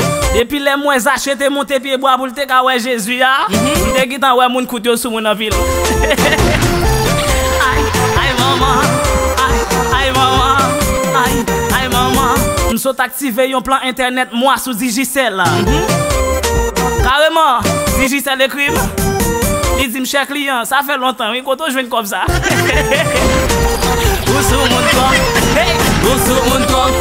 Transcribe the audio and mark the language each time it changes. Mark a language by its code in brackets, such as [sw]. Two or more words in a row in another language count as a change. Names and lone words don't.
[ht] Depi lè mwen Zache te monte pye bwa pou l te ka wè Jezi a, Mhm. te ki tan wè moun kout yo sou mwen nan vil. Ay, ay, manman. Ay, ay, manman. Ay, ay, manman. M sot aktive yon plan entènèt, mwa, sou Digicel la. Mhm. Kareman, Digicel ekri m. Li di m, "Chè kliyan, sa fè lontan, wi, kote ou jwenn kòb sa?" Ou sou moun twòp. Hey. Ou sou moun twòp.